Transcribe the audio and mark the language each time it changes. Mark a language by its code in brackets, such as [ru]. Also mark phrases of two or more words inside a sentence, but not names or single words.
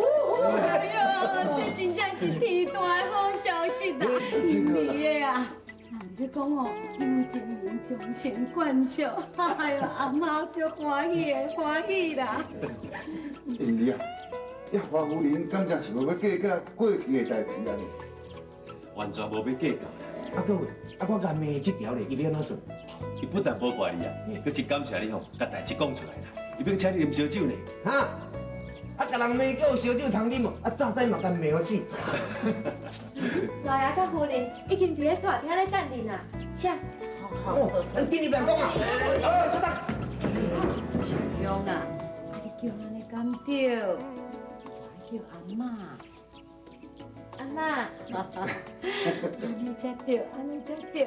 [nan] 哎呦，这真正是天大的好消息啦！英妮啊！人咧讲哦，有情人终成眷属，哎呦，阿妈足欢喜啦！英妮啊，呀，花夫人敢真是无要计较过去的代志啊？完全无要计较。啊，各位，啊，我甲骂这条咧，伊要安怎算？伊不但无怪你啊，佮真感谢你吼，甲代志讲出来啦。伊要请你啉烧酒呢。哈？啊，甲人骂叫有烧酒通啉哦，啊，早知嘛甲骂好死。老爷甲夫人已经伫咧大厅咧等你啦，请。今日别讲啊！出单。秋香啊，你叫安尼敢对？叫阿妈。阿妈，安尼才对，安尼才对。